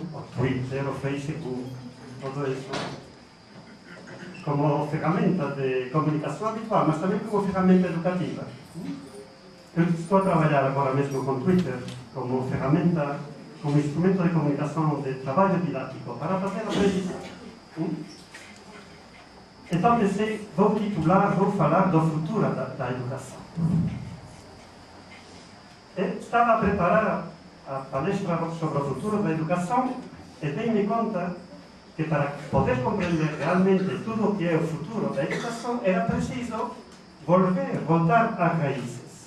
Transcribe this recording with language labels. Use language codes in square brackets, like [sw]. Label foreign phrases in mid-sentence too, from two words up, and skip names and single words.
[gl] O Twitter, o Facebook, [pt] todo isso. [gl] Como ferramenta de comunicación habitual, mas tamén como ferramenta educativa. [pt] Eu estou a trabalhar agora mesmo [gl] con Twitter como ferramenta, como instrumento de comunicación de traballo didáctico para facer aprendizaje. [pt] Então pensei, vou falar do futuro da educação. Estava a preparar a palestra sobre o futuro da educação e dei-me conta que para poder compreender realmente tudo o que é o futuro da educação era preciso voltar às raízes.